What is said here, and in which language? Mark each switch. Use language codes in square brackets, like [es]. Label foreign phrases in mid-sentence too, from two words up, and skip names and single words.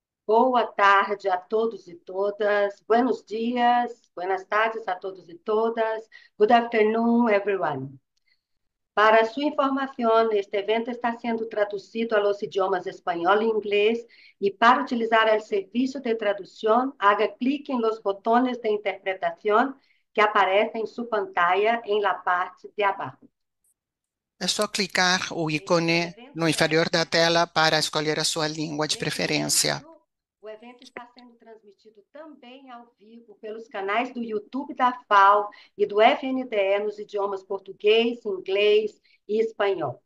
[pt] Boa tarde a todos e todas. [es] Buenos dias, buenas tardes a todos e todas. [en] Good afternoon, everyone. [pt] Para sua informação, este evento está sendo traduzido [es] a los idiomas [pt] espanhol e inglês e para utilizar o serviço de tradução, haga clique em [es] los botones [pt] de interpretação que aparecem em sua pantalla em [es] la parte [pt] de abaixo. É só clicar o ícone no inferior da tela para escolher a sua língua de preferência. O evento está sendo transmitido também ao vivo pelos canais do YouTube da FAO e do FNDE nos idiomas português, inglês e espanhol.